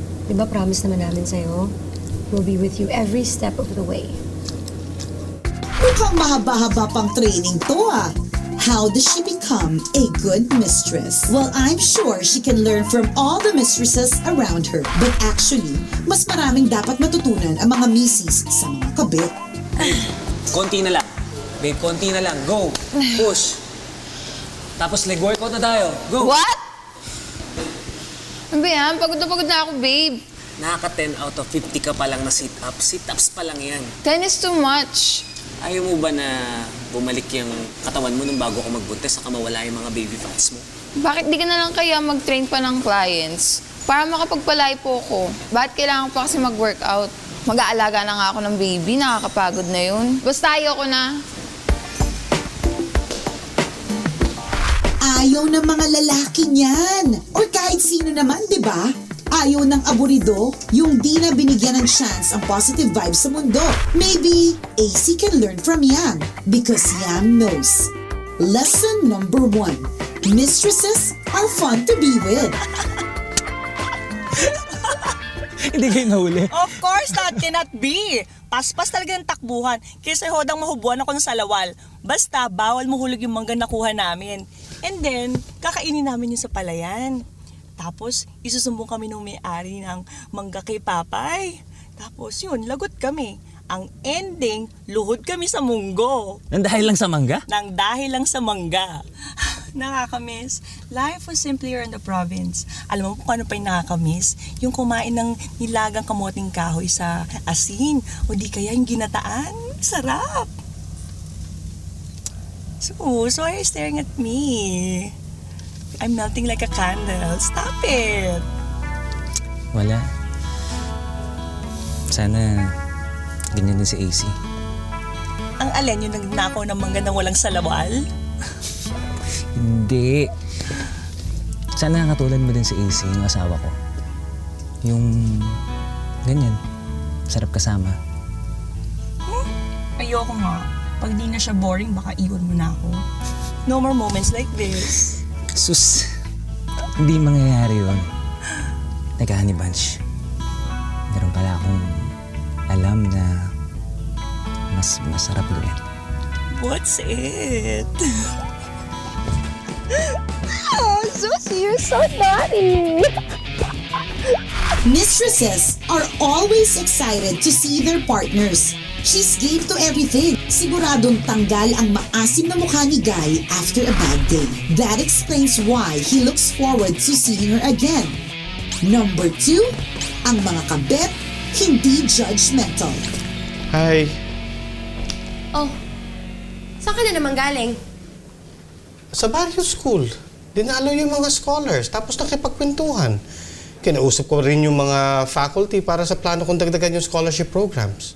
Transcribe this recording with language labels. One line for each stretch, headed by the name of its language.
Filipino: Diba promise naman namin sa'yo?
English: We'll be with you every step of the way.
Filipino: Mukhang mahaba-haba pang training to ah.
English: How does she become a good mistress? Well, I'm sure she can learn from all the mistresses around her. But actually,
Filipino: mas maraming dapat matutunan ang mga misis sa mga kabit. Konti na lang. Babe, konti na lang. Go. Push. Tapos leg workout na tayo. Go. What? Ano ba yan? Pagod na ako, babe. Nakaka 10 out of 50 ka pa lang na sit-ups. Sit-ups pa lang yan.
English: 10 is too much.
Filipino: Ayaw mo ba na bumalik yung katawan mo nung bago ka magbuntis saka mawala yung mga baby fats mo? Bakit di ka na lang kaya mag-train pa ng clients? Para makapagpalay po ko. Bakit kailangan pa kasi mag-workout? Mag-aalaga na nga ako ng baby, nakakapagod na yun. Basta ayoko na. Ayaw ng mga lalaki niyan. Or kahit sino naman, di ba? Ayaw ng aburido, yung di na binigyan ng chance ang positive vibes sa mundo.
English: Maybe AC can learn from Yang because Yang knows. Lesson number 1. Mistresses are fun to be with.
Filipino: Hindi kayo nahuli.
English: Of course, that cannot be.
Filipino: Paspas talaga ng takbuhan. Kaysa hodang mahubuan ako ng salawal. Basta, bawal mahulog yung mangga nakuha namin. And then, kakainin namin yung sa palayan. Tapos, isusumbong kami ng may-ari ng mangga kay Papay. Tapos yun, lagot kami. Ang ending, luhod kami sa munggo. Nang dahil lang sa mangga? Nang dahil lang sa mangga. Nakakamiss.
English: Life was simpler in the province.
Filipino: Alam mo kung ano pa yung nakakamiss? Yung kumain ng nilagang kamoting kahoy sa asin. O di kaya yung ginataan. Sarap.
English: So why are you staring at me? I'm melting like a candle. Stop it!
Filipino: Wala. Sana ganyan din si AC. Ang alin yung nagnakaw ng mangga na walang salawal? Hindi. Sana katulad mo din si AC, yung asawa ko. Yung ganyan. Sarap kasama. Ayoko nga. Pag di na siya boring, baka iwan mo na ako.
English: No more moments like this.
Filipino: Sus, hindi mangyayari yun. Teka, Honey Bunch. Meron pala akong alam na mas masarap gawin.
English: What's it? Oh, Susie, you're so naughty! Mistresses are always excited to see their partners. She's game to everything.
Filipino: Siguradong tanggal ang maasim na mukha ni Guy
English: after a bad day. That explains why he looks forward to seeing her again. Number 2,
Filipino: Ang mga kabet, hindi judgmental. Hi. Oh, saan ka na naman galing? Sa Barrio School. Dinalo yung mga scholars, tapos nakipagkwentuhan. Kinausap ko rin yung mga faculty para sa plano kong dagdagan yung scholarship programs.